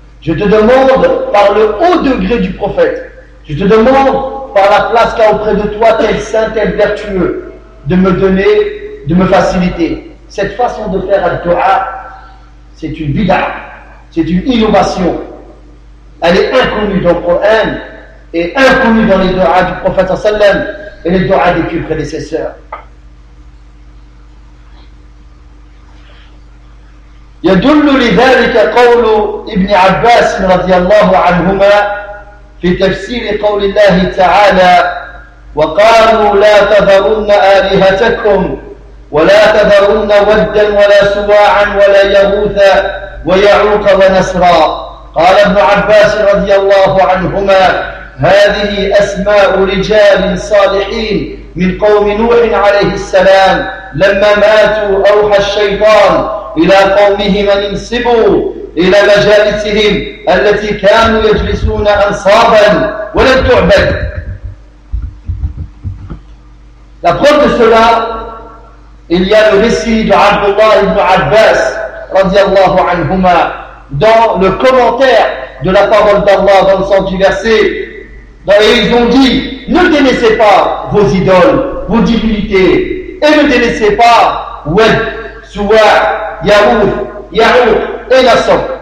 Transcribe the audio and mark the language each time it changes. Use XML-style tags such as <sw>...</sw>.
<fr>Je te demande par le haut degré du prophète. Je te demande par la place qu'a auprès de toi tel saint, tel vertueux, de me donner, de me faciliter. Cette façon de faire al-du'a, c'est une bid'a, c'est une innovation. Elle est inconnue dans le Coran et inconnue dans les du'a du prophète sallam et les du'a des plus prédécesseurs.</fr> <ar>يدل لذلك قول ابن عباس رضي الله عنهما في تفسير قول الله تعالى وقالوا لا تذرن آلهتكم ولا تذرن ودا ولا سواعا ولا يغوث ويعوق ونسرا. قال ابن عباس رضي الله عنهما هذه أسماء رجال صالحين من قوم نوح عليه السلام لما ماتوا أوحى الشيطان إلى قومهم أن انسبوا إلى مجالسهم التي كانوا يجلسون أنصابا ولن تعبد.</ar> <fr>La preuve de cela, il y a le récit de Abdullah ibn Abbas radiallahu anhuma dans le commentaire de la parole d'Allah dans le sens du verset. Et ils ont dit, ne délaissez pas vos idoles, vos divinités, et ne délaissez pas Wad, Suwa', Yahouf, Yahouf et Nassab.</fr>